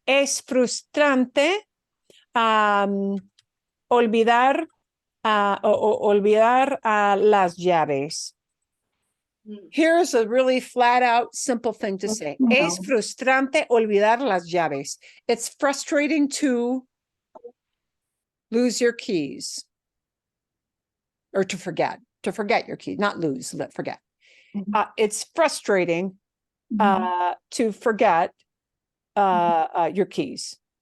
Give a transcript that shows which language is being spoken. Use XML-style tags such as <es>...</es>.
<es>Es frustrante olvidar olvidar las llaves.</es> <en>Here's a really flat out simple thing to say.</en> <es>Es frustrante olvidar las llaves.</es> <en>It's frustrating to lose your keys or to forget your keys, not lose, forget. It's frustrating to forget your keys.</en>